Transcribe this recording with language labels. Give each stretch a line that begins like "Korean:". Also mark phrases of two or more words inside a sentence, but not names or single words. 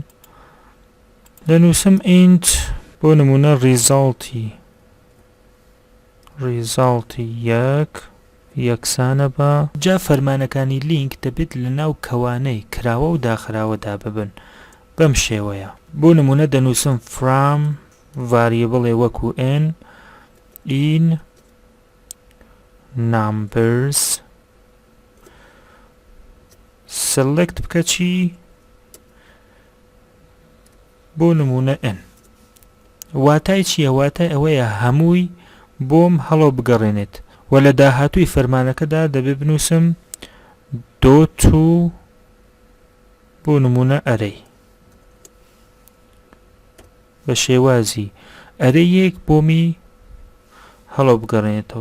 Central Kurdish: دەنووسم int بۆ نمونە ریزاڵتی یەکسانە بە. جا فەرمانەکانی لینک دەبێت لە ناو کەوانەی کراوە و داخراوەدا ببن بەم شێوەیە. بۆ نمونە دەنووسم
English: from variable
Central Kurdish: وەکو
English: n in numbers
Central Kurdish: select بکە چی؟ بۆ نمونە n. واتای چییە؟ واتای ئەوەیە هەمووی بۆم هەڵۆ بگەڕێنێت و لە داهاتووی فەرمانەکەدا دەبێ بنووسم .to بۆ نمونە ئەرەی بە شێوازی ئەرەیەک بۆمی هەڵۆ بگەڕێنێتەوە.